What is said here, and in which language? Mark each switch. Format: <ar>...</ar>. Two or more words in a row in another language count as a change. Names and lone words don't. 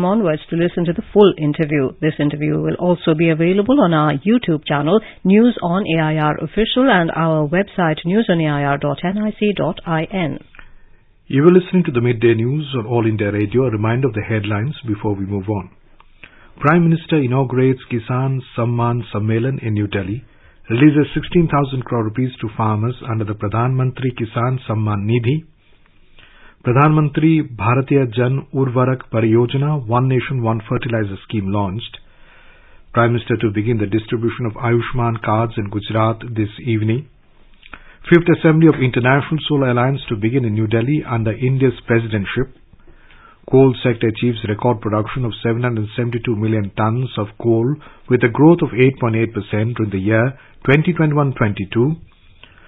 <en>onwards to listen to the full interview. This interview will also be available on our YouTube channel, News on AIR Official, and our website, newsonair.nic.in. You were listening to the Midday News on All India Radio. A reminder of the headlines before we move on. Prime Minister inaugurates Kisan Samman Sammelan in New Delhi, releases 16,000 crore rupees to farmers under the Pradhan Mantri Kisan Samman Nidhi. Pradhan Mantri Bharatiya Jan Urvarak Pariyojana One Nation One Fertilizer scheme launched. Prime Minister to begin the distribution of Ayushman cards in Gujarat this evening. 5th Assembly of International Solar Alliance to begin in New Delhi under India's presidentship. Coal sector achieves record production of 772 million tons of coal with a growth of 8.8% during the year 2021-22.</en>